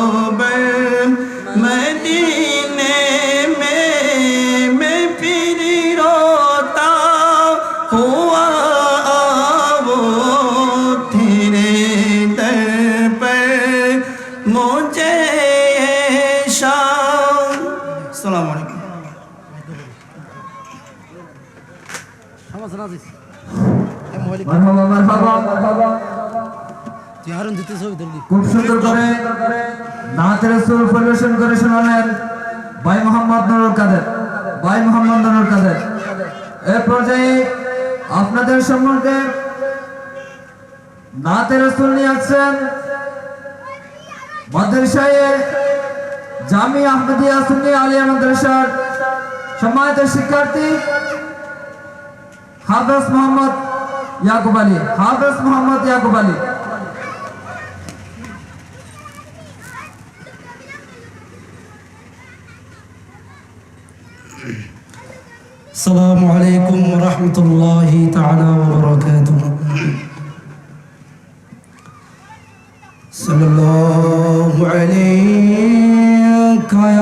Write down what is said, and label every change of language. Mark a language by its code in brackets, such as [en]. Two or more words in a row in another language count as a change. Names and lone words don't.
[ur] مدینے میں پھر روتا ہوا وہ تیرے در پر مجھے شام. [ar] السلام علیکم. [bn] খুব সুন্দর করে নাতে রাসূল পরিবেশন করে শোনালেন ভাই মোহাম্মদ নুরুল কাদের এই পর্যায়ে আপনাদের সম্মুখে নাতে রাসূল নিয়ে আসছেন মাদ্রাসায়ে জামি আহমদিয়া সুন্নি আলিয়া মাদ্রাসার সম্মানিত শিক্ষার্থী হাফেজ মোহাম্মদ ইয়াকুব আলী. [ar] السلام عليكم ورحمة الله تعالى وبركاته. صلى الله عليك